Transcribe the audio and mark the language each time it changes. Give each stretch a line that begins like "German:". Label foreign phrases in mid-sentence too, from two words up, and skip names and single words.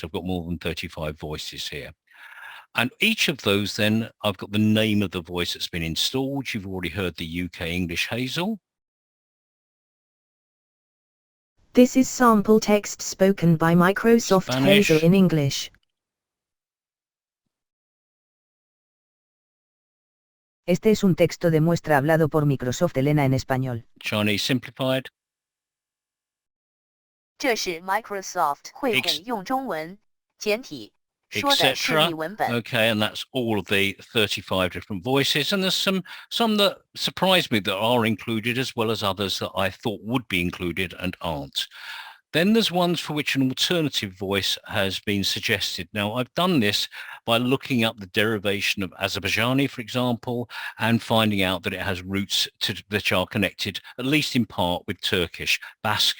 English: I've got more than 35 voices here. And each of those then, I've got the name of the voice that's been installed. You've already heard the UK English Hazel. This is sample text spoken by Microsoft Spanish. Hazel in English.
Spanish: Este es un texto de muestra hablado por Microsoft Elena en español.
English: Chinese Simplified.
Chinese: 这是 Microsoft 会给用中文简体说的示
English: etc.
Chinese: 例文本。
English: Okay, and that's all of the 35 different voices. And there's some that surprised me that are included, as well as others that I thought would be included and aren't. Then there's ones for which an alternative voice has been suggested. Now, I've done this by looking up the derivation of Azerbaijani, for example, and finding out that it has roots that are connected, at least in part, with Turkish.